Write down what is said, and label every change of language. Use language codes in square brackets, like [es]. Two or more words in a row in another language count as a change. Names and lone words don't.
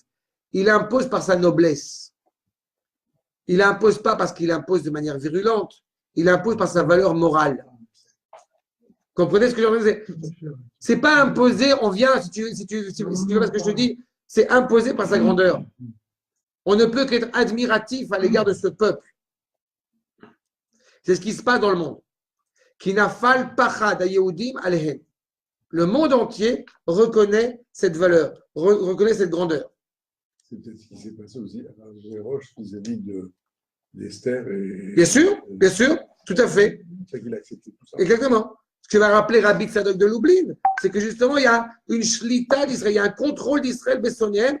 [fr] Il impose par sa noblesse. Il n'impose pas parce qu'il impose de manière virulente, il impose par sa valeur morale. Comprenez ce que je veux dire? C'est pas imposé, on vient, si tu veux pas ce que je te dis, c'est imposé par sa grandeur. On ne peut qu'être admiratif à l'égard de ce peuple. C'est ce qui se passe dans le monde. [he] כי נפל פחד היהודים עליהם. [fr] Le monde entier reconnaît cette valeur, reconnaît cette grandeur. C'est peut-être ce qui s'est passé aussi à les Roches vis-à-vis d'Esther. Bien sûr, tout à fait. C'est ça qu'il a accepté tout ça. Exactement. Ce que va rappeler Rabbi Tzadok de Lublin, c'est que justement, il y a une shlita d'Israël, il y a un contrôle d'Israël bessonienne.